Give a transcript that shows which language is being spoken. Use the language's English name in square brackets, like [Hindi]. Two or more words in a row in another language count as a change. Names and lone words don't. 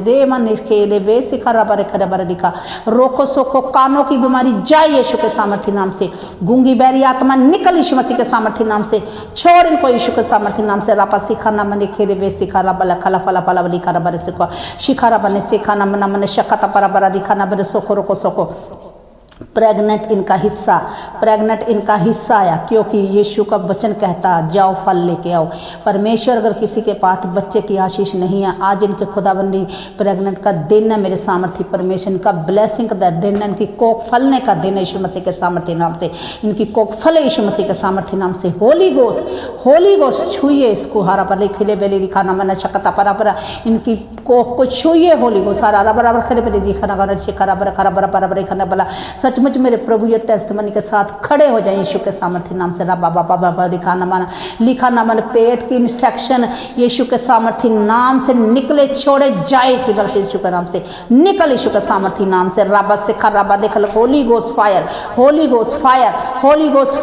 [Hindi] रे मन खेले वे सिखा रबर खरबर लिखा, रोको सोखो कानों की बीमारी जाए यीशु के सामर्थ्य नाम से। गूंगी बैरी आत्मा निकल यीशु मसीह के सामर्थ्य नाम से, छोड़ इनको यीशु के सामर्थ्य नाम से। रापा सिखा ना मन खेले वे सिखा रबला खला फला फला लिखा रबर सिखा शिखा रबने सिखा ना मन मन शक्ता परबर लिखा ना बरे सोखो रोको सोखो। प्रेग्नेंट इनका हिस्सा, प्रेग्नेंट इनका हिस्सा आया, क्योंकि यीशु का वचन कहता जाओ फल लेके आओ। परमेश्वर अगर किसी के पास बच्चे की आशीष नहीं है, आज इनके खुदाबंदी प्रेग्नेंट का दिन है मेरे सामर्थ्य परमेश्वर। इनका ब्लेसिंग का दिन है, इनकी कोख फलने का दिन है यीशु मसीह के सामर्थ्य नाम से। इनकी कोख फले यीशु मसीह के सामर्थ्य नाम से। [English] Holy Ghost [Hindi] छुइए इसको, हरा पर खिले बेले लिखाना मना शकता परा परा, इनकी कोख को छुइए [English] Holy Ghost सारा बराबर खरे पे दिखाना गाना शिखरा बर खरा बर बराबर खाना बला। [Hindi] सचमुच मेरे प्रभु ये टेस्टमनी के साथ खड़े हो जाए यीशु के सामर्थ्य नाम से। रबा बाबा बाबा लिखा ना मन, पेट की इन्फेक्शन यीशु के सामर्थ्य नाम से निकले, छोड़े जाए इसी वक्त यीशु के नाम से। निकल यीशु के सामर्थ्य नाम से। रबा से खराबा देखल, [English] Holy Ghost fire, Holy Ghost fire, Holy Ghost fire.